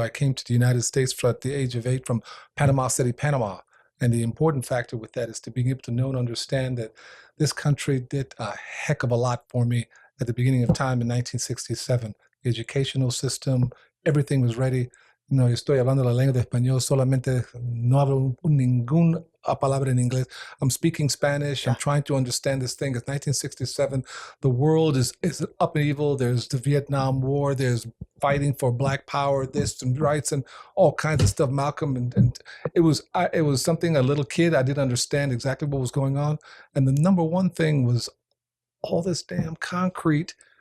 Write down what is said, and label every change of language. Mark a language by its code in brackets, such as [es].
[en] I came to the United States at the age of 8 from Panama City, Panama. And the important factor with that is to be able to know and understand that this country did a heck of a lot for me at the beginning of time in 1967. The educational system, everything was ready. [es] No, estoy hablando la lengua de español, solamente no hablo ninguna palabra en inglés. [en] I'm speaking Spanish. Yeah. I'm trying to understand this thing. It's 1967. The world is upheaval. There's the Vietnam War. There's fighting for Black power, this and rights and all kinds of stuff. Malcolm and it was something a little kid. I didn't understand exactly what was going on. And the number one thing was all this damn concrete.